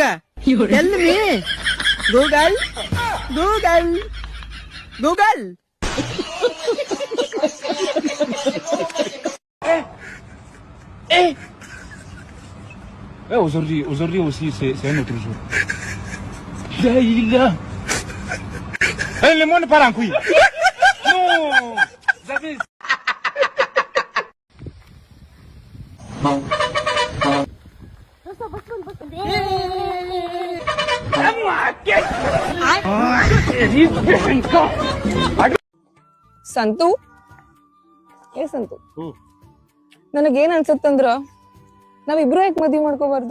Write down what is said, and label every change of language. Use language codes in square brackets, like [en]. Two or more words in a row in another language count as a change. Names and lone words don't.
[en] tell me Google. ಗೂಗಲ್ ಗೂಗಲ್ [fr] Aujourd'hui aussi, c'est un autre jour. Daïla. Le monde part en couille. Non. Vous avez... [kn] ಸಂತು ಸಂತು, ನನಗೇನ್ ಅನ್ಸತ್ತಂದ್ರ ನಾವಿಬ್ರು ಯಾಕೆ ಮದ್ವಿ ಮಾಡ್ಕೋಬಾರ್ದು?